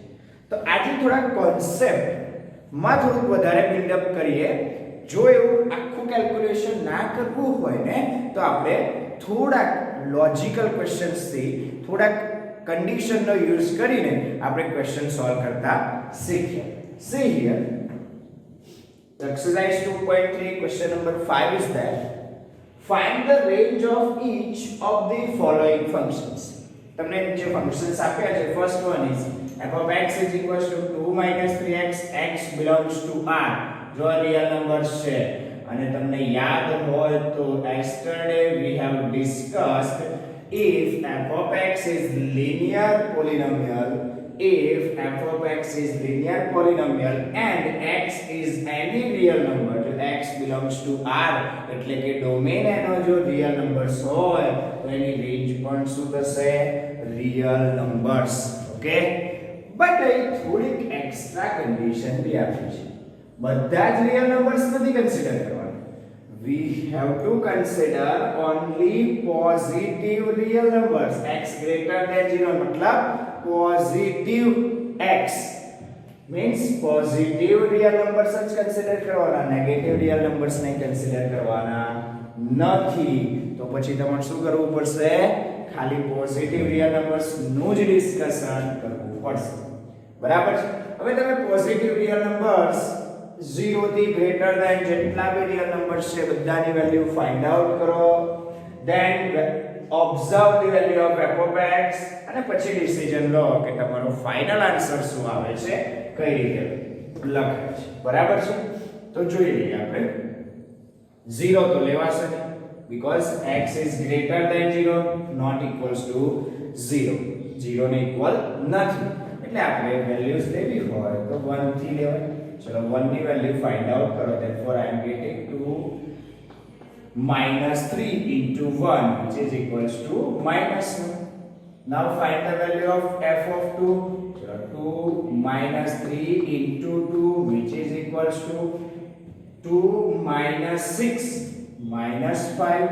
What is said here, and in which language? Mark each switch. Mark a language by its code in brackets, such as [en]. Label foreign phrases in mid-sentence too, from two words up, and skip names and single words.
[gu] તો આજે થોડા કોન્સેપ્ટમાં થોડુંક વધારે બિલ્ડઅપ કરીએ. જો એવું આખું કેલ્ક્યુલેશન ના કરવું હોય ને તો આપણે થોડાક [en] logical questions [gu] થી થોડાક કન્ડિશનનો યુઝ કરીને આપણે [en] question solve [gu] કરતા શીખીએ. [en] See here, exercise 2.3 question number 5 is that find the range of each of the following functions. [gu] તમને જે ફંક્શન્સ આપ્યા છે [en] first one is f(x) = 2 - 3x, x belongs to R. [gu] જો [en] real numbers [gu] છે અને તમને યાદ હોય તો [en] yesterday we have discussed if f(x) is linear polynomial and x is any real number, [gu] જો [en] x belongs to R [gu] એટલે કે ડોમેન એનો જો [en] real numbers [gu] હોય તો એની રેન્જ પણ શું થશે [en] real numbers. okay, but [gu] અહીં થોડીક [en] extra condition [gu] બી આપી છે. બધા જ [en] real numbers [gu] નથી કન્સિડર કરવાના. [en] we have to consider only positive real numbers. x greater than 0 मतलब positive x means positive real numbers જ consider કરવાના, negative real numbers ને consider [gu] કરવાના નથી. તો પછી તમારે શું કરવું પડશે? ખાલી [en] positive real numbers [gu] નું જ ડિસ્કશન કરવું પડશે. બરાબર છે? હવે તમે [en] positive real numbers [gu] 0 થી [en] greater than [gu] જેટલા બી [en] real numbers [gu] છે બધાની [en] value find out [gu] કરો, [en] then observe the value of f(x) [gu] અને પછી ડિસિઝન લો કે તમારો [en] final answer [gu] શું આવે છે, કઈ રીતે લખાય છે. બરાબર છે? તો જોઈ લઈએ આપણે. 0 તો લેવાશે નહીં [en] because x is greater than 0 not equals to 0. [gu] 0 ને ઇક્વલ નથી એટલે આપણે વેલ્યુઝ લેવી હોય તો 1 થી લેવાય. चलो 1 ની [en] value find out [gu] કરો. [en] therefore I am getting to -3 into 1 which is equals to -1. now find the value of f of 2. chalo 2 -3 into 2 which is equals to 2 - 6 -5.